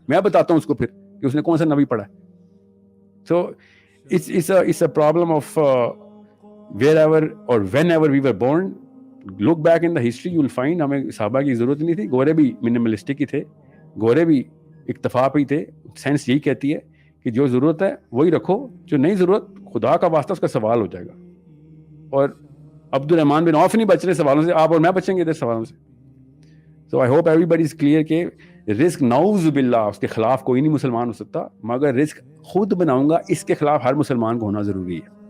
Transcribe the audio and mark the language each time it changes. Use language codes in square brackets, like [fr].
[ur] میں بتاتا ہوں اس کو پھر کہ اس نے کون سا نبی پڑھا ہے. [en] So it's a problem of wherever or whenever we were born. Look back in the history, you'll find [ur] ہمیں صحابہ کی ضرورت نہیں تھی. گورے بھی منیملسٹک ہی تھے, گورے بھی اکتفا پہ ہی تھے. سائنس یہی کہتی ہے کہ جو ضرورت ہے وہی رکھو, جو نہیں ضرورت خدا کا واسطہ اس کا سوال ہو جائے گا. اور عبد الرحمن بن عوف نہیں بچ رہے سوالوں سے, آپ اور میں بچیں گے ادھر سوالوں سے. [en] so I hope everybody is clear [ur] کہ رزق نعوذ باللہ اس کے خلاف کوئی نہیں مسلمان ہو سکتا, مگر رزق خود بناؤں گا اس کے خلاف ہر مسلمان کو ہونا ضروری ہے.